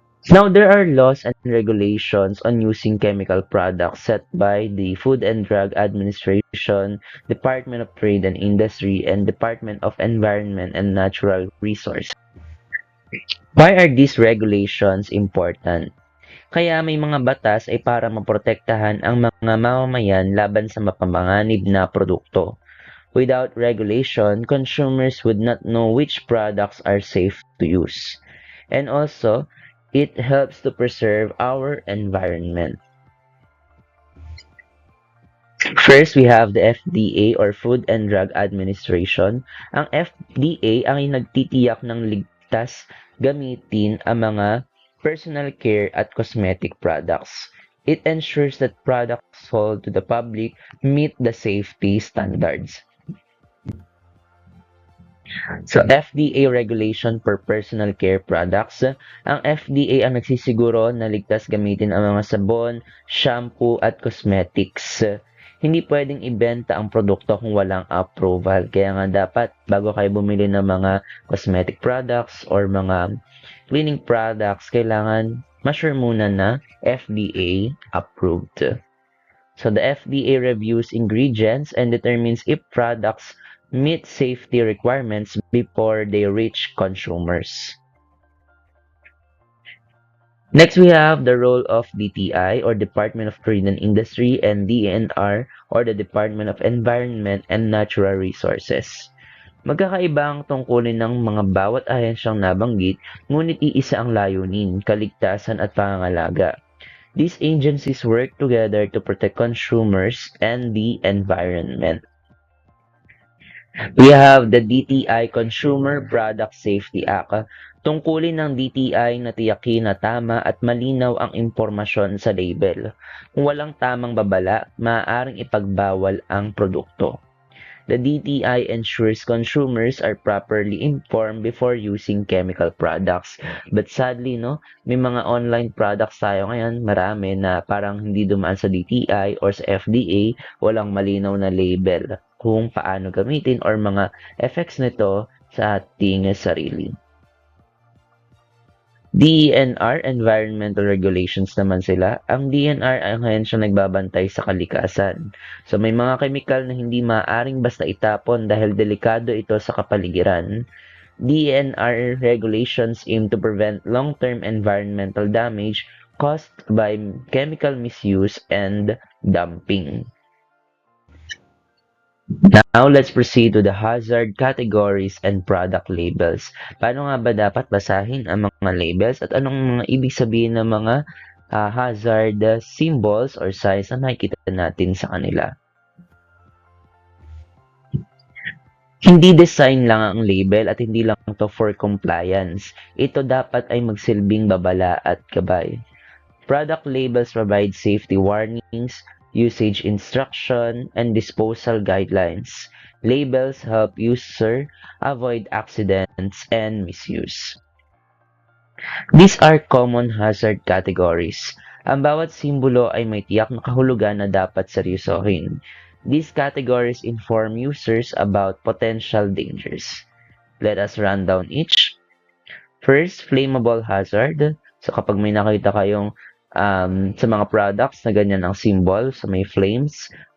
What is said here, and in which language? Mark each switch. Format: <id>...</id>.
<en>Now, there are laws and regulations on using chemical products set by the Food and Drug Administration, Department of Trade and Industry, and Department of Environment and Natural Resources. Why are these regulations important?</en> <tl>Kaya may mga batas ay para maprotektahan ang mga mamamayan laban sa mapapanganib na produkto.</tl> <en>Without regulation, consumers would not know which products are safe to use. And also, it helps to preserve our environment. First, we have the FDA or Food and Drug Administration.</en> <tl>Ang FDA ang nagtitiyak ng ligtas gamitin ang mga personal care at cosmetic products.</tl> <en>It ensures that products sold to the public meet the safety standards. So, FDA regulation for personal care products.</en> <tl>Ang FDA ang nagsisiguro na ligtas gamitin ang mga sabon, shampoo at cosmetics. Hindi pwedeng ibenta ang produkto kung walang approval. Kaya nga dapat bago kayo bumili ng mga cosmetic products or mga cleaning products, kailangan ma-sure muna na FDA approved.</tl> <en>So the FDA reviews ingredients and determines if products meet safety requirements before they reach consumers. Next, we have the role of DTI or Department of Trade and Industry and DENR or the Department of Environment and Natural Resources.</en> <tl>Magkakaiba ang tungkulin ng mga bawat ahensyang nabanggit, ngunit iisa ang layunin, kaligtasan at pangangalaga.</tl> <en>These agencies work together to protect consumers and the environment. We have the DTI Consumer Product Safety Act.</en> <tl>Tungkulin ng DTI na tiyakin na tama at malinaw ang impormasyon sa label. Kung walang tamang babala, maaaring ipagbawal ang produkto.</tl> <en>The DTI ensures consumers are properly informed before using chemical products. But sadly, no,</en> <tl>may mga online products tayo ngayon, marami na parang hindi dumaan sa DTI or sa FDA, walang malinaw na label kung paano gamitin or mga effects nito sa ating sarili. DENR, Environmental Regulations naman sila. Ang DENR ay ang ahensya nagbabantay sa kalikasan. So may mga kemikal na hindi maaaring basta itapon dahil delikado ito sa kapaligiran.</tl> <en>DENR regulations aim to prevent long-term environmental damage caused by chemical misuse and dumping. Now, let's proceed to the hazard categories and product labels.</en> <tl>Paano nga ba dapat basahin ang mga labels at anong mga ibig sabihin ng mga hazard symbols or signs na makikita natin sa kanila? Hindi design lang ang label at hindi lang to for compliance. Ito dapat ay magsilbing babala at gabay.</tl> <en>Product labels provide safety warnings, usage instruction, and disposal guidelines. Labels help user avoid accidents and misuse. These are common hazard categories.</en> <tl>Ang bawat simbolo ay may tiyak na kahulugan na dapat seryosohin.</tl> <en>These categories inform users about potential dangers. Let us run down each. First, flammable hazard.</en> <tl>So kapag may nakita kayong sa mga products na ganyan ang symbol, so may flames.</tl>